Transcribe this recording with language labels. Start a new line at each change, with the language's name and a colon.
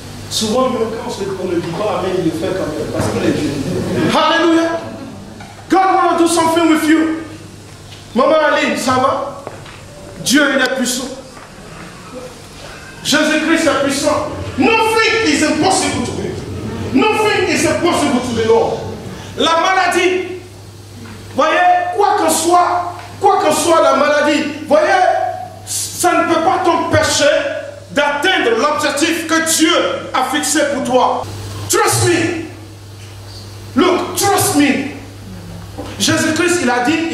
French: Souvent, même quand on ne dit pas Amen, il le fait quand même. Parce qu'il est Dieu. Hallelujah.
English: God want to do something with you.
French: Maman Aline, ça va? Dieu, il est puissant. Jésus-Christ est puissant.
English: Nothing is impossible to him. Nothing is impossible to the Lord.
French: La maladie, voyez, quoi que soit la maladie, voyez, ça ne peut pas t'empêcher d'atteindre l'objectif que Dieu a fixé pour toi.
English: Trust me. Look, trust me. Jésus-Christ,
French: il a dit,